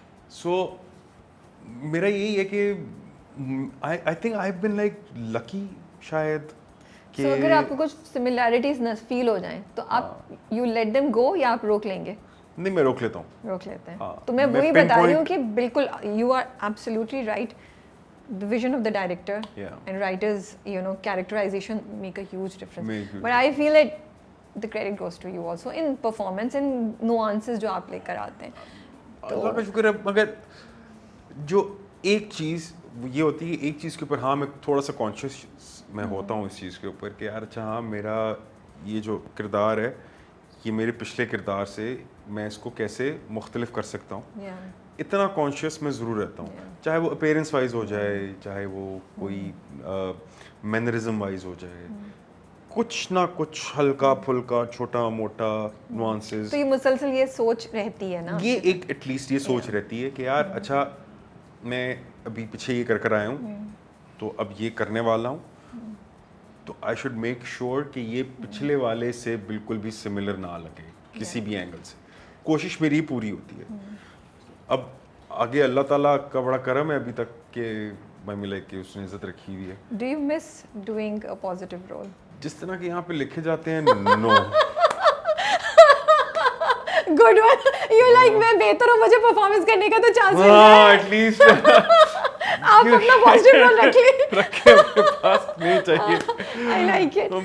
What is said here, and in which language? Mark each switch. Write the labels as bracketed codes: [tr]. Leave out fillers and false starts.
[en] so [ur] میرا یہی ہے کہ [en] I think I have been like lucky شاید. [ur] سو اگر آپ کو کچھ سملیرٹیز نہ فیل ہو جائیں تو آپ [en] you let them go, [ur] یا آپ روک لیں گے؟ نہیں, میں روک لیتا ہوں. روک لیتے ہیں. تو میں وہی بتا رہی ہوں کہ بالکل [en] You are absolutely right. The vision of the director and writers, you know, characterization make a huge difference. But I feel that the credit goes to you also in performance and nuances [ur] جو آپ لے کر آتے ہیں. اللہ کا شکر ہے. مگر جو ایک چیز یہ ہوتی ہے, ایک چیز کے اوپر ہاں میں تھوڑا سا کانشیس میں ہوتا ہوں اس چیز کے اوپر کہ یار اچھا ہاں میرا یہ جو کردار ہے یہ میرے پچھلے کردار سے میں اس کو کیسے مختلف کر سکتا ہوں. اتنا کانشیس میں ضرور رہتا ہوں, چاہے وہ اپیرنس وائز ہو جائے, چاہے وہ کوئی مینرزم وائز ہو جائے, کچھ نہ کچھ ہلکا پھلکا چھوٹا موٹا نوانسز. تو یہ مسلسل یہ سوچ رہتی ہے نا, یہ ایک ایٹ لیسٹ یہ سوچ رہتی ہے کہ یار اچھا میں ابھی پیچھے یہ کر آیا ہوں تو اب یہ کرنے والا ہوں, تو [en] I should make sure [ur] کہ یہ پچھلے والے سے بالکل بھی سملر نہ لگے کسی بھی اینگل سے. کوشش میری پوری ہوتی ہے. اب آگے اللہ تعالیٰ کا بڑا کرم ہے ابھی تک کہ میں ملے کہ اس نے عزت رکھی ہوئی ہے. [en] Do you miss doing a positive role? [ur] جس طرح کہ یہاں پہ لکھے جاتے ہیں نو. [en] Good one. [ur] یو لائک میں بہتر ہوں, مجھے پرفارمنس کرنے کا تو چانس ہے. [en] ہاں at least [ur] آپ اپنا پازیٹیو رول رکھے اپنے پاس نہیں چاہیے. [en] I like it.